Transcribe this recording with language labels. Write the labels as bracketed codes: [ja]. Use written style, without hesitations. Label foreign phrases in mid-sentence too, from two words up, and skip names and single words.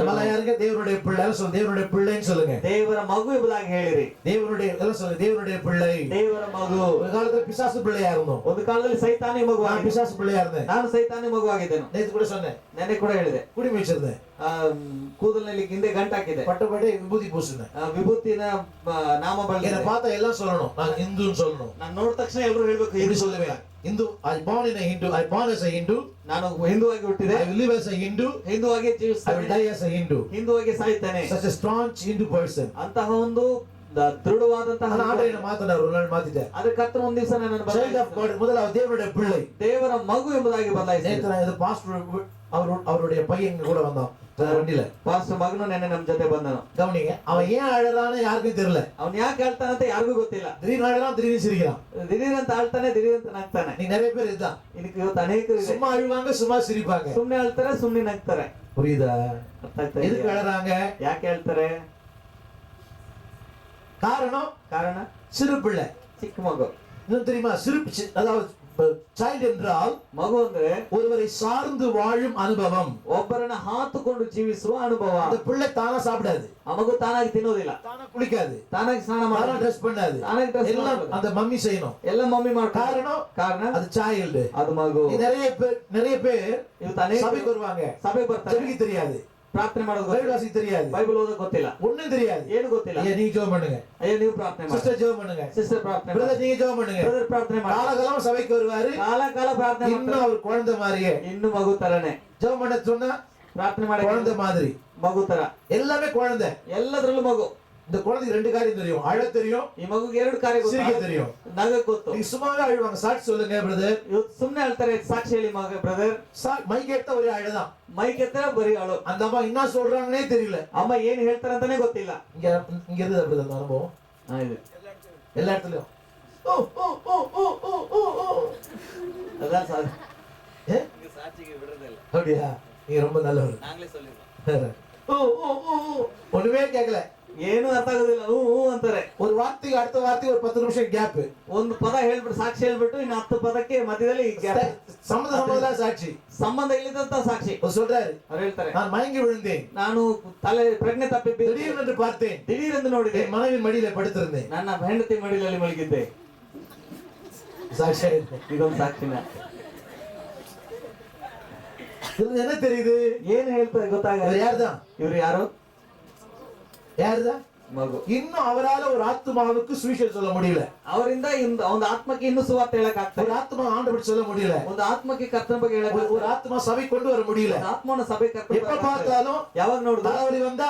[ta] நம்மள யாருங்க தேவனுடைய பிள்ளை? சொல்லுங்க, தேவனுடைய பிள்ளைன்னு சொல்லுங்க. [kn] ದೇವರ ಮಗು ಎಂಬುದಾಗಿ ಹೇಳಿರಿ. [ta] தேவனுடைய எல்லாம் சொல்லுங்க, தேவனுடைய பிள்ளை. [kn] ದೇವರ ಮಗು. [ta] ஒரு காலத்துல பிசாசு பிள்ளையா இருந்தோம். [kn] ಒಂದು ಕಾಲದಲ್ಲಿ ಸೈತಾನಿ ಮಗು. [ta] நான் பிசாசು பிள்ளையா இருந்தேன். [kn] ನಾನು ಸೈತಾನಿ ಮಗು ಆಗಿದ್ದೇನೆ. [ta] நேத்து கூட சொன்னேன். [kn] ನೆನ್ನೆ ಕೂಡ ಹೇಳಿದೆ. [ta] குடி வச்சிருந்தேன். [kn] ಕೂದಲಿನಲ್ಲಿ ಹಿಂದೆ ಗಂಟು ಹಾಕಿದೆ. [ta] பட்டப்படி விபூதி பூசினேன். [kn] ವಿಭೂತಿನ ನಾಮ [ta] என்ன [kn] ಬಳಸಿದೆ. [ta] பார்த்தா எல்லாம் சொல்லணும், நான் இந்துன்னு சொல்லணும். [kn] ನಾನು ನೋಡಿದ ತಕ್ಷಣ ಎಲ್ಲರೂ ಹೇಳ್ಬೇಕು [ta] இப்படி [kn] ಹಿಂದೂ. [ta] சொல்லுவேன். [en] Hindu, I born in a Hindu, I born as a Hindu, [kn] ನಾನು ಹಿಂದೂ ಆಗಿ ಹುಟ್ಟಿದೆ, [en] I will live as a Hindu, [kn] ಹಿಂದೂ ಆಗಿ [en] I will [kn] ಜೀವಿಸ್ತೇನೆ, [en] die as a Hindu. [kn] ಹಿಂದೂ ಆಗಿ ಸಾಯ್ತೇನೆ. [en] Such a staunch Hindu person. [kn] ಅಂತಹ ಒಂದು ದೃಢವಾದಂತಹ [ta] ஆனா ஆண்டவரை மாத்தினார், ஒரு நாள் மாத்திட்டார். [kn] ಅದರ ಕರ್ತನ ಒಂದು ದಿವಸ ನನ್ನ [en] Child of God, [ta] முதலாவது தேவனுடைய பிள்ளை. [kn] ದೇವರ ಮಗು ಎಂಬುದಾಗಿ ಬದಲಾಯಿಸಿದೆ. [ta] நேத்து நான் இது பாஸ்டர் அவருடைய பையன் இங்க கூட வந்தான் வண்டியில. [kn] ಪಾಸ್ಟರ್ ಮಗನು ನೆನ್ನೆ ನಮ್ಮ ಜೊತೆ ಬಂದನು. [ta] கவனிங்க, அவன் ஏன் அழறான்னு யாருக்கும் தெரியல. [kn] ಅವನು ಯಾಕೆ ಹೇಳ್ತಾನಂತ ಯಾರಿಗೂ ಗೊತ್ತಿಲ್ಲ. [ta] திடீர்னு அழறான், திடீர்னு சிரிக்கிறான். [kn] ದಿಢೀರಂತ ಆಳ್ತಾನೆ, ದಿಢೀರಂತ ನಗ್ತಾನೆ. [ta] நீ நிறைய பேர் இதுதான். [kn] ಇದಕ್ಕೆ ಇವತ್ತು ಅನೇಕರು ಇದೆ. [ta] சும்மா அழுவாங்க, சும்மா சிரிப்பாங்க. [kn] ಸುಮ್ನೆ ಅಳ್ತಾರೆ, ಸುಮ್ನೆ ನಗ್ತಾರೆ. [ta] புரியுதா? [kn] ಅರ್ಥ ಆಗ್ತಾ [ta] எதுக்கு [kn] ಇದೆಯಾ? [ta] அழறாங்க? [kn] ಯಾಕೆ ಹೇಳ್ತಾರೆ? [ta] காரணம் [kn] ಕಾರಣ [ta] சிறு பிள்ளை. [kn] ಚಿಕ್ಕ ಮಗು. [ta] இன்னும் தெரியுமா? அதாவது சைல்ட் என்றால் [kn] ಮಗು ಅಂದ್ರೆ [ta] ஒருவரை சார்ந்து வாழும் அனுபவம். [kn] ಒಬ್ಬರನ್ನ ಹಾತುಕೊಂಡು ಜೀವಿಸುವ ಅನುಭವ. [ta] அந்த பிள்ளை தானா சாப்பிடாது, [kn] ಆ ಮಗು ತಾನಾಗಿ ತಿನ್ನೋದಿಲ್ಲ, [ta] தானா குளிக்காது, [kn] ತಾನಾಗಿ ಸ್ನಾನ [ta] தானா [kn] ಮಾಡೋದು, [ta] ட்ரெஸ் பண்ணாது, [kn] ತಾನಾಗಿ ಡ್ರೆಸ್ [ta] எல்லாம் [kn] ಮಾಡೋದು, [ta] அந்த மம்மி செய்யணும். [kn] ಎಲ್ಲ ಮಮ್ಮಿ ಮಾಡ್ತಾರೆ. [ta] காரணம் [kn] ಕಾರಣ [ta] அது சைல்டு. [kn] ಅದು ಮಗು. [ta] நிறைய பேர் [kn] ಇವತ್ತು ಅನೇಕ [ta] சபைக்கு வருவாங்க, [kn] ಸಭೆಗೆ ಬರ್ತಾರೆ, [ta] ஜெபிக்க தெரியாது, [kn] ಪ್ರಾರ್ಥನೆ ಮಾಡೋದು [ta] பைபிள் [kn] ಗೊತ್ತಿಲ್ಲ, [ta] வாசிக்க தெரியாது, [kn] ಬೈಬಲ್ ಓದೋದು ಗೊತ್ತಿಲ್ಲ, [ta] ஒண்ணும் தெரியாது. [kn] ಏನು ಗೊತ್ತಿಲ್ಲ. [ta] ஐயா நீங்க ஜெபம் பண்ணுங்க, [kn] ಅಯ್ಯೋ ನೀವು ಪ್ರಾರ್ಥನೆ ಮಾಡಿ, [ta] சிஸ்டர் ஜெபம் பண்ணுங்க, [kn] ಸಿಸ್ಟರ್ ಪ್ರಾರ್ಥನೆ ಮಾಡಿ, [ta] பிரதர் நீங்க ஜெபம் பண்ணுங்க. [kn] ಬ್ರದರ್ ಪ್ರಾರ್ಥನೆ ಮಾಡಿ. [ta] காலகாலமா சபைக்கு வருவாரு, [kn] ಕಾಲ ಕಾಲ ಪ್ರಾರ್ಥನೆ [ta] இன்னும் [kn] ಮಾಡ್ತಾರೆ, [ta] அவர் குழந்தை மாதிரியே. [kn] ಇನ್ನು ಮಗು ತರನೇ [ta] ஜெபம் பண்ண சொன்னா [kn] ಪ್ರಾರ್ಥನೆ ಮಾಡಿ, [ta] குழந்தை மாதிரி, [kn] ಮಗು ತರ, [ta] எல்லாமே குழந்தை. [kn] ಎಲ್ಲದರಲ್ಲೂ ಮಗು. [ta] இந்த குழந்தைக்கு 2 காரியம் தெரியும், அழ தெரியும், [kn] ಈ ಮಗುಗೆ 2 ಕಾರ್ಯ [ta] சிரிக்க [kn] ಗೊತ್ತು, [ta] தெரியும். [kn] ನಗಕ್ ಗೊತ್ತು. [ta] நீங்க சும்மாவே அழுவாங்க. சாட்சி சொல்லுங்க பிரதர். [kn] ಇವತ್ತು ಸುಮ್ನೆ ಹೇಳ್ತಾರೆ, ಸಾಕ್ಷಿ ಹೇಳಿ ಮಗ ಬ್ರದರ್. [ta] மைக் எடுத்த ஒரே அழுதான். [kn] ಮೈಕ್ ಎತ್ತರ ಬರೀ ಅಳು. [ta] அந்த அம்மா என்ன சொல்றாங்கன்னே தெரியல. [kn] ಅಮ್ಮ ಏನ್ ಹೇಳ್ತಾರೆ ಅಂತಾನೆ ಗೊತ್ತಿಲ್ಲ. [ta] இங்க இருந்து பிரதர் அந்த அனுபவம் எல்லா இடத்துலயும் ஓ ஓ ஓ ஓ ஓ ஓ ஓ அதான் சார். ஏ சாட்சிக்கு விடுறதில்ல. அப்படியா? நீங்க ரொம்ப நல்லவர். நாங்களே சொல்லிடுறோம். ஓ ஓ ஓ ஓ ஒண்ணுமே கேட்கல, [kn] ಏನು ಅರ್ಥ ಆಗೋದಿಲ್ಲ, ಹೂ ಹೂ ಅಂತಾರೆ. [ta] ஒரு வார்த்தைக்கு அடுத்த வார்த்தைக்கு ஒரு 10 நிமிஷம் கேப். [kn] ಒಂದು ಪದ ಹೇಳ್ಬಿಟ್ಟು ಸಾಕ್ಷಿ ಹೇಳ್ಬಿಟ್ಟು ಇನ್ನು 10 ಪದಕ್ಕೆ ಮಧ್ಯದಲ್ಲಿ [ta] சம்மந்தம் சாட்சி, [kn] ಸಂಬಂಧ ಇಲ್ಲದಂತ ಸಾಕ್ಷಿ [ta] சொல்றாரு. [kn] ಅವ್ರು ಹೇಳ್ತಾರೆ, [ta] நான் மயங்கி விழுந்தேன், [kn] ನಾನು ತಲೆ ಪ್ರಜ್ಞೆ ತಪ್ಪಿ [ta] திடீர்னு என்று பார்த்தேன், [kn] ದಿಢೀರೆಂದು ನೋಡಿದೆ, [ta] என் மனைவின் மடியில படுத்திருந்தேன். [kn] ನನ್ನ ಹೆಂಡತಿ ಮಡಿಲಲ್ಲಿ ಮಲಗಿದ್ದೆ. [ta] சாட்சி [kn] ಇದೊಂದು ಸಾಕ್ಷಿನ. [ta] இதுல என்ன தெரியுது? [kn] ಏನ್ ಹೇಳ್ತಾರೆ ಗೊತ್ತಾಗ? [ta] இவர் யாருதான்? [kn] ಇವ್ರು ಯಾರು? [ta] யாருதான்? [kn] ಮಗು. [ta] இன்னும் அவரால ஒரு ஆத்மாவுக்கு சுவிசேஷம் சொல்ல முடியல. [kn] ಅವರಿಂದ ಒಂದು ಆತ್ಮಕ್ಕೆ ಇನ್ನೂ ಸುವಾರ್ತೆ ಹೇಳಕ್ ಆಗ್ತಾ [ta] ஒரு ஆத்மா ஆண்டவர் சொல்ல முடியல. [kn] ಒಂದು ಆತ್ಮಕ್ಕೆ ಕರ್ತನ ಬಗ್ಗೆ ಹೇಳಕ್ [ta] ஒரு ஆத்மா சபை கொண்டு வர முடியல. [kn] ಆತ್ಮನ ಸಭೆ ಕರ್ತನ [ta] எப்ப பார்த்தாலும் [kn] ಯಾವಾಗ ನೋಡಿದ್ರು [ta] தலைவலி வந்தா